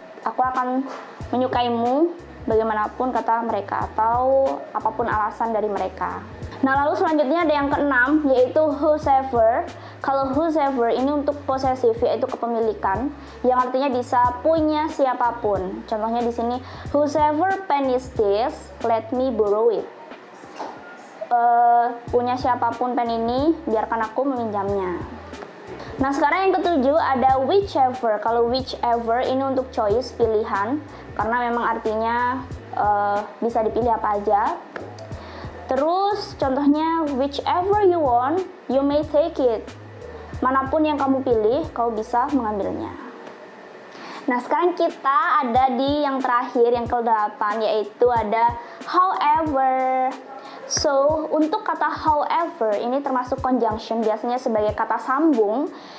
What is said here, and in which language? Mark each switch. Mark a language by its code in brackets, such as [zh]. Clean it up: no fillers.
[id] Aku akan menyukaimu bagaimanapun kata mereka, atau apapun alasan dari mereka. Nah, lalu selanjutnya ada yang keenam yaitu whosever. Kalau whosever ini untuk posesif, yaitu kepemilikan, yang artinya bisa punya siapapun. Contohnya di sini [en] whosever pen is this, let me borrow it. [id] Punya siapapun pen ini, biarkan aku meminjamnya. Nah, sekarang yang ketujuh ada whichever. Kalau whichever ini untuk choice, pilihan, karena memang artinya bisa dipilih apa aja. Terus contohnya [en] whichever you want, you may take it. [id] Manapun yang kamu pilih, kau bisa mengambilnya. Nah, sekarang kita ada di yang terakhir, yang ke-8, yaitu ada however. [en] So, [id] untuk kata however ini termasuk conjunction, biasanya sebagai kata sambung.